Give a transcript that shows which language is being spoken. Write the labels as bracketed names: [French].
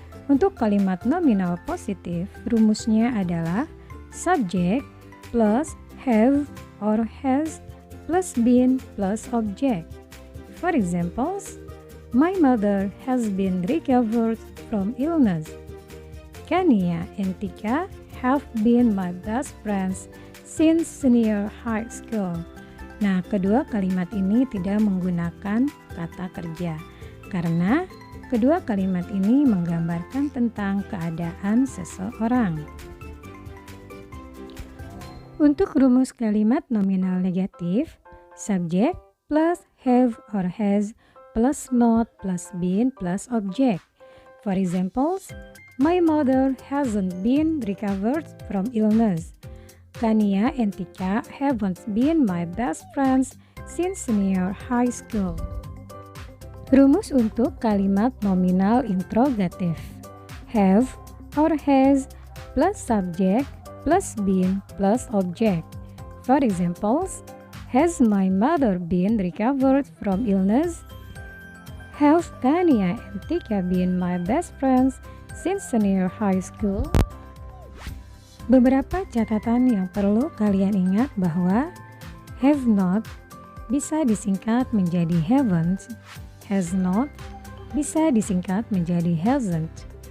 [Indonesian] Untuk kalimat nominal positif, rumusnya adalah subject plus have or has plus been plus object. [English] For examples, my mother has been recovered from illness. Kania and Tika have been my best friends since senior high school. [Indonesian] Nah, kedua kalimat ini tidak menggunakan kata kerja karena kedua kalimat ini menggambarkan tentang keadaan seseorang. Untuk rumus kalimat nominal negatif, subject plus have or has plus not plus been plus object. [English] For examples, my mother hasn't been recovered from illness. Kania and Tika haven't been my best friends since senior high school. [Indonesian] Rumus untuk kalimat nominal interrogatif. [English] Have or has plus subject plus been plus object. For examples, has my mother been recovered from illness? Have Kania and Tika been my best friends since senior high school? [Indonesian] Beberapa catatan yang perlu kalian ingat bahwa have not bisa disingkat menjadi haven't, has not bisa disingkat menjadi hasn't.